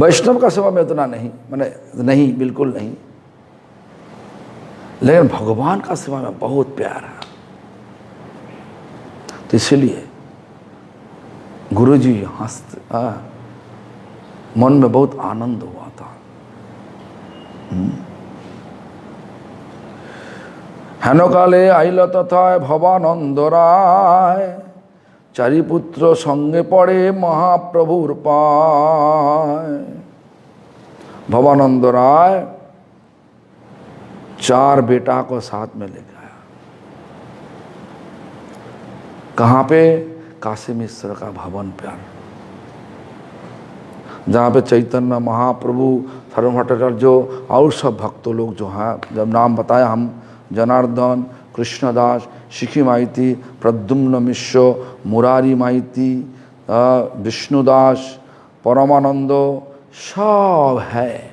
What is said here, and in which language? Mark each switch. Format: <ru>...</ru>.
<hi>वैष्णव का सेवा में उतना नहीं, माने नहीं, बिल्कुल नहीं, लेकिन भगवान का सेवा में बहुत प्यार है। तो इसलिए गुरुजी हंसते, मन में बहुत आनंद हुआ था।</hi> <bn>হেন কালে আইল তথায় ভবানন্দ রায়, চারি পুত্র সঙ্গে পড়ে महाप्रभुर पाय।</bn> <hi>भवानंद राय 4 बेटा को साथ में लेकर आया। कहाँ पे? काशी मिश्र का भवन पर, जहाँ पे चैतन्य महाप्रभु, धर्म भट्टाचार्य जो और सब भक्तों लोग जो हैं, जब नाम बताया हम, जनार्दन, कृष्णदास, शिखी माइती, प्रद्युम्न मिश्र, मुरारी माइती, विष्णुदास, परमानंद, सब है।</hi>